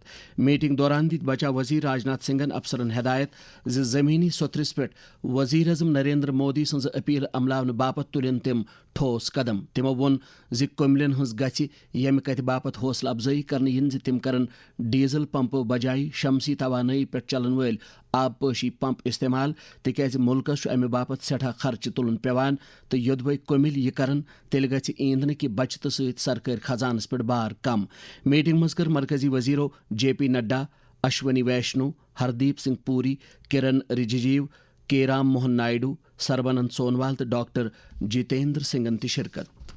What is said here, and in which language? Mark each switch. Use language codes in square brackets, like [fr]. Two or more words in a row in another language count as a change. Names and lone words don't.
[ks] میٹنگ دوران دِتۍ بچاو وزیر راجناتھ سنگھن افسرن ہدایت زِ زمینی سوتھرس پہ وزیر اعظم نریندر مودی سٕنٛز اپیل عملاونہٕ باپت تُلن تم ٹھوس قدم. تمو وون زِ کملین ہٕنٛز گژھِ ییٚمہِ کتھِ باپت حوصلہٕ افزٲیی کرنہٕ یِن زِ تم کرن ڈیزل پمپو بجائے شمسی توانائی پہ چلن وٲلۍ آبپاشی پمپ استعمال تکیاز ملکس امہ باپت سٹھا خرچہ تلن پیوان تو یودوے کمل یہ کرن تیل گژھِ ایندھن کہ بچت ست سرکاری خزانس پہ بار کم. میٹنگ مز کر مرکزی وزیرو جے پی نڈا، اشونی ویشنو، ہردیپ سنگھ پوری، کرن رجیجو، کے رام موہن نائیڈو، سربانند سونوال تو ڈاکٹر جتیندر سنگھن تہ شرکت.